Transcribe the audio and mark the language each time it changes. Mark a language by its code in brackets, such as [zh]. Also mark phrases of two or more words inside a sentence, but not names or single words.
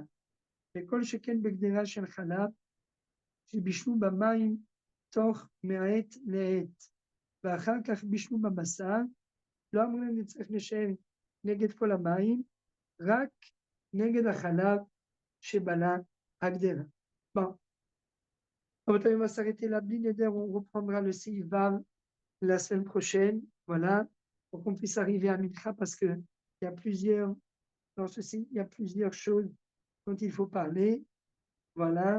[he] וכל שכן בגדרה של חלב, שבישלו במים תוך מעת לעת, ואחר כך בישלו בבשר, לא אמורים לצריך לשאר נגד כל המים, רק נגד החלב שבלע הגדרה. [fr] Bon. On va s'arrêter là, on reprendra le Seivav la semaine prochaine, voilà, pour qu'on puisse arriver à Mitra, parce que il y a plusieurs, dans ceci, il y a plusieurs choses dont il faut parler, voilà.